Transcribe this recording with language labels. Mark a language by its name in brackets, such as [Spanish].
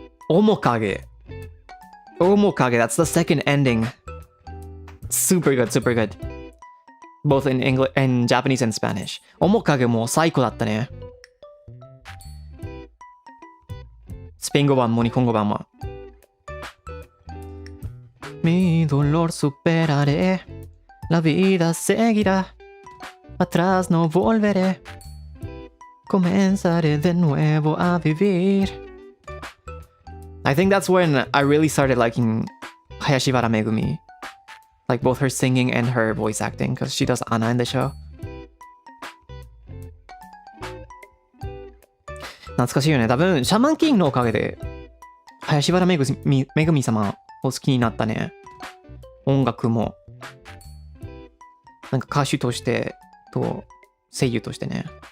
[English] Omokage. Omokage, that's the second ending. Super good, super good. Both in English and Japanese and Spanish. [Japanese] Omokage も最高だったね。スペイン語版も日本語版も。 [Spanish] Mi dolor superaré, la vida seguirá, atrás no volveré, comenzaré de nuevo a vivir. [English] I think that's when I really started liking Hayashibara Megumi. Like both her singing and her voice acting, because she does Anna in the show. [Japanese] 懐かしいよね。多分、シャマンキングのおかげで、林原めぐみ様を好きになったね。音楽も、なんか歌手としてと声優としてね。